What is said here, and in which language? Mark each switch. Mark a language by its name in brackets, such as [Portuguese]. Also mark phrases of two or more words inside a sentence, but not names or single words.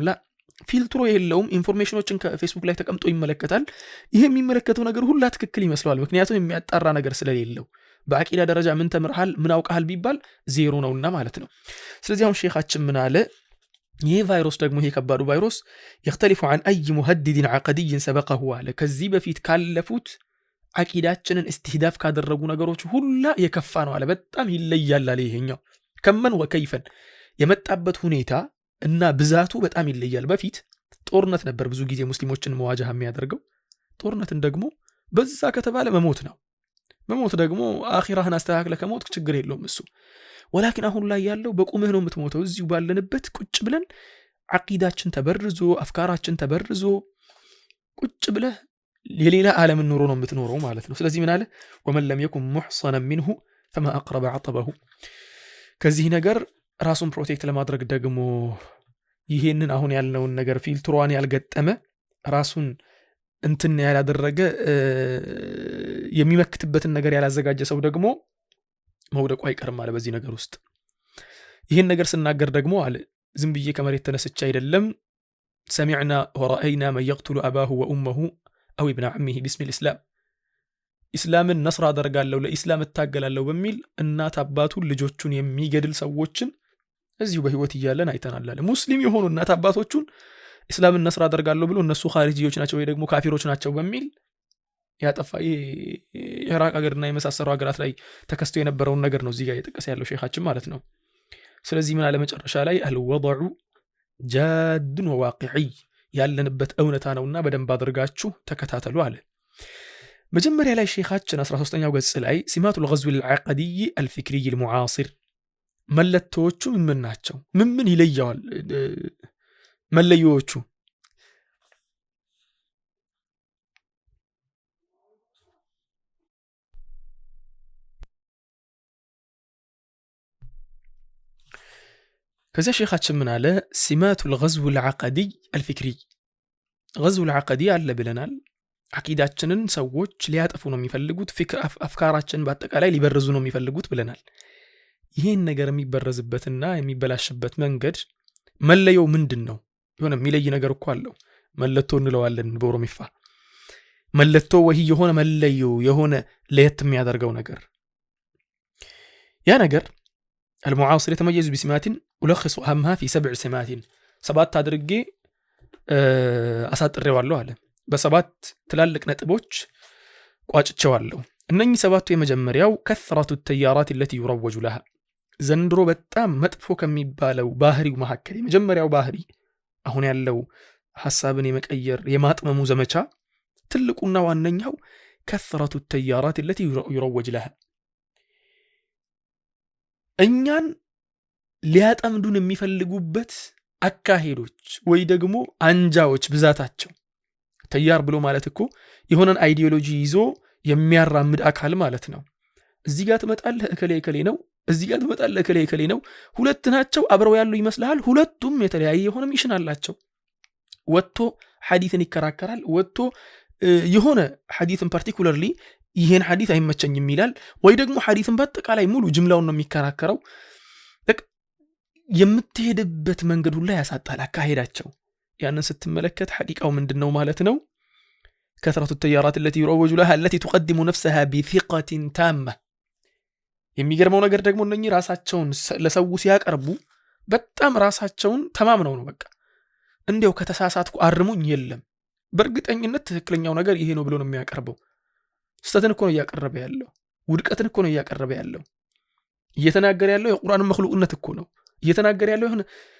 [Amharic] ላ ፊልትሮ የለውም ኢንፎርሜሽኖችን ከፌስቡክ ላይ ተቀምጦ ይመለከታል ይሄ የሚመለከተው ነገር ሁሉ ትክክል ይመስላል ምክንያቱም የሚያጣራ ነገር ስለሌለው በአቂዳ ደረጃ ምን ተምርሃል ምን አውቀሃል ቢባል ዜሮ ነውና ማለት ነው ስለዚህ አሁን ሼኻችን ምን አለ ይሄ ቫይረስ ደግሞ ይሄ ከባዱ ቫይረስ [Arabic] يختلف عن اي مهدد عقدي سبقه على [Amharic] ከዚህ በፊት ካለፉት አቂዳችንን استهداف ካደረጉ ነገሮች ሁሉ የከፋ ነው አለ በጣም ይለያል አለ ይሄኛው ከመን ወከይፈን የመጣበት ሁኔታ እና ብዛቱ በጣም ይለያል በፊት ጦርነት ነበር ብዙ ጊዜ ሙስሊሞችን መዋጃህ የሚያደርገው ጦርነትን ደግሞ በዛ ከተባለ መሞት ነው መሞት ደግሞ አኺራህን አስተካክለ ከሞት ችግር የለውም እሱ ولكن አሁን ላይ ያለው በቁምህ ነው የምትሞተው እዚሁ ባለንበት ቁጭ ብለን አቂዳችን ተበርዞ አፍካራችን ተበርዞ ቁጭ ብለህ የሌላ ዓለም ኑሮ ነው የምትኖረው ማለት ነው ስለዚህ ምን አለ [Arabic] ومن لم يكن محصنا منه فما اقرب عطبه [Amharic] ከዚህ ነገር ራሱን ፕሮቴክት ለማድረግ ደግሞ ይሄንን አሁን ያልነውን ነገር ፊልትሯን ያልገጠመ ራሱን እንትን ያላደረገ የሚመክትበትን ነገር ያላዘጋጀ ሰው ደግሞ መውደቁ አይቀርም አለ በዚህ ነገር ውስጥ ይሄን ነገር ስናገር ደግሞ አለ ዝም ብዬ ከመሬት ተነስቼ አይደለም [Arabic] سمعنا ورأينا من يقتل أباه وأمه أو ابن عمه باسم الإسلام [Amharic] ኢስላምን ነስራ አደርጋለሁ ለኢስላም እታገላለሁ በሚል እናት አባቱን ልጆቹን የሚገድል ሰዎችን እዚሁ በህይወት ይያለን አይተናል ሙስሊም የሆኑ እናት አባቶቹን ኢስላምን ነስራ አደርጋለሁ ብሎ እነሱ ኻሪጂዎች ናቸው ወይ ደግሞ ካፊሮች ናቸው በሚል ያጠፋ ኢራቅ ሀገርና የመሳሰሩ ሀገራት ላይ ተከስቶ የነበረውን ነገር ነው እዚህ ጋር እየጠቀሰ ያለው ሼኻችን ማለት ነው ስለዚህ ምን አለ መጨረሻ ላይ [Arabic] الوضع الجاد والواقع [Amharic] ያለንበት እውነታ ነውና በደንብ አድርጋችሁ ተከታተሉ አለ መጀመሪያ ላይ ሼኻችን 13ኛው ገጽ ላይ [Arabic] سمات الغزو العقدي الفكري المعاصر [Amharic] መለቶቹ ምን ናቸው ምን ይለያዋል መለዮቹ ከዛ ሼኻችን ምን አለ [Arabic] سمات الغزو العقدي الفكري غزو العقدي [Amharic] አለ ብለናል አቂዳችንን ሰዎች ሊያጠፉ ነው የሚፈልጉት ፍቅር አፍካራችን በአጠቃላይ ሊበርዙ ነው የሚፈልጉት ብለናል ይሄን ነገር የሚበረዝበትና የሚበላሽበት መንገድ መለየው ምንድነው የሆነ የሚለይ ነገር እኮ አለው መለቶ እንለዋለን በኦሮሚፋ መለቶ ወይ የሆነ መለየው የሆነ ለየት የሚያደርገው ነገር ያ ነገር [Arabic] المعاصر يتميز بسمات ألخص أهمها في 7 سمات [Amharic] ሰባት አድርጌ አሳጥሬዋለሁ አለ። በሰባት ትላልቅ ነጥቦች ቋጭቸዋለሁ። እነኚህ ሰባቱ የመጀመሪያው [Arabic] كثرة التيارات التي يروج لها [Amharic] ዘንድሮ በጣም መጥፎ ከሚባለው ባህሪው መካከል የመጀመሪያው ባህሪ አሁን ያለው ሐሳብን የመቀየር የማጥመሙ ዘመቻ ትልቁና ዋነኛው [Arabic] كثرة التيارات التي يروج لها [Amharic] እኛን ሊያጠምዱን የሚፈልጉበት አካሄዶች ወይ ደግሞ አንጃዎች ብዛታቸው። ተያር ብሎ ማለት እኮ የሆነን አይዲዮሎጂ ይዞ የሚያራምድ አካል ማለት ነው። እዚህ ጋር ትመጣለህ እከሌ ነው፣ እዚህ ጋር ትመጣለህ እከሌ ነው። ሁለት ናቸው አብረው ያሉ ይመስልሃል። ሁለቱም የተለያየ የሆነ ሚሽን አላቸው። ወጥቶ ሐዲስን ይከራከራል። ወጥቶ የሆነ ሐዲስን ፓርቲኩላርሊ ይሄን ሐዲስ አይመቸኝም ይላል። ወይ ደግሞ ሐዲስን በአጠቃላይ ሙሉ ጅምላውን ነው የሚከራከረው። የምትሄድበት መንገድ ሁሉ ያሳጣል አካሄዳቸው። ያንን ስትመለከት ሐቂቃው ምንድነው ማለት ነው? [Arabic] كثرة التيارات التي يروج لها التي تقدم نفسها بثقة تامة [Amharic] የሚገርመው ነገር ደግሞ እነኚህ ራሳቸውን ለሰው ሲያቀርቡ በጣም ራሳቸውን ተማምነው ነው። በቃ እንዴው ከተሳሳትኩ አርሙኝ የለም በእርግጠኝነት ትክክለኛው ነገር ይሄ ነው ብሎ ነው የሚያቀርበው። ስተትን እኮ ነው እያቀረበ ያለው፣ ውድቀትን እኮ ነው እያቀረበ ያለው። እየተናገረ ያለው የቁርአን መخلوቅነት እኮ ነው እየተናገረ ያለው። የሆነ